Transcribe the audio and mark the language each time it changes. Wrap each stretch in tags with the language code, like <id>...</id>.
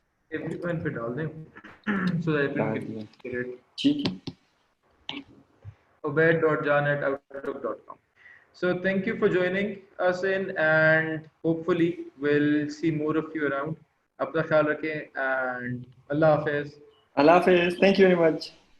<en>everyone</en> <hi>पे डाल दें</hi> <en>So that everyone can get it.</en> <hi>ठीक है,</hi> <en>ubaid.jan@outlook.com. So thank you for joining us in, and hopefully we'll see more of you around.</en> <hi>अपना ख्याल रखें and Allah Hafiz.</hi> <ar>अल्लाह हाफिज,</ar> <en>thank you very much</en>